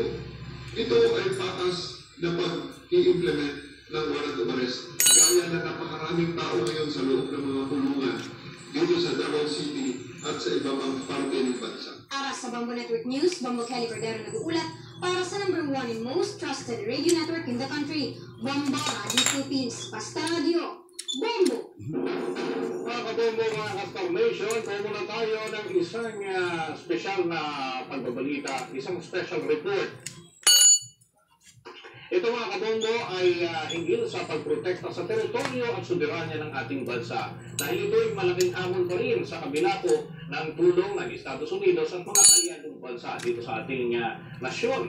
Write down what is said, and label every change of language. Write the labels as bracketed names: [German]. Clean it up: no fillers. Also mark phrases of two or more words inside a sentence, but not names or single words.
[Filipino] Ito ay patas na pag-i-implement ng [English] warrant of arrest. [Filipino] Gaya na napakaraming tao ngayon sa loob ng mga kulungan dito sa Davao City at sa ibang mga parte ng bansa. Para sa Bombo Network News, Bombo Kelly Cordero nag-uulat para sa [English] #1 and most trusted radio network in the country, [Filipino] Bombo Radio Philippines. Basta Radio, Bombo! Mga kabombo, mga ka-formation, kung muna tayo ng isang special na pagbabalita, isang [English] special report. [Filipino] Ito mga kabombo ay hinggil sa pagprotekta sa teritoryo at soberanya ng ating bansa. Dahil ito ay malaking hamon pa rin sa kabila po ng tulong ng Estados Unidos at mga kalyadong bansa dito sa ating nasyon.